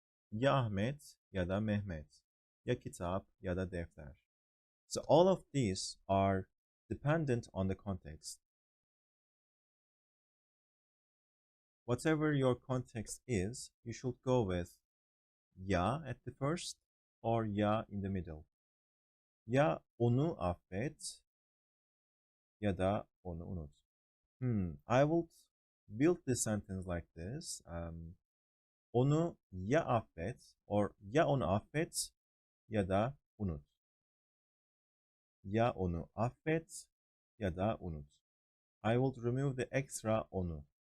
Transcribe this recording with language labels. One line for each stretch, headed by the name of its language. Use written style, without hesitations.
Turkish: Ya Ahmet ya da Mehmet. Ya kitap ya da defter.
English: So all of these are dependent on the context. Whatever your context is, you should go with ya at the first or ya in the middle.
Turkish: Ya onu affet ya da onu unut.
English: I will build this sentence like this.
Turkish: Onu ya affet
English: or
Turkish: ya onu affet ya da unut. Ya onu affet ya da unut.
English: I will remove the extra onu.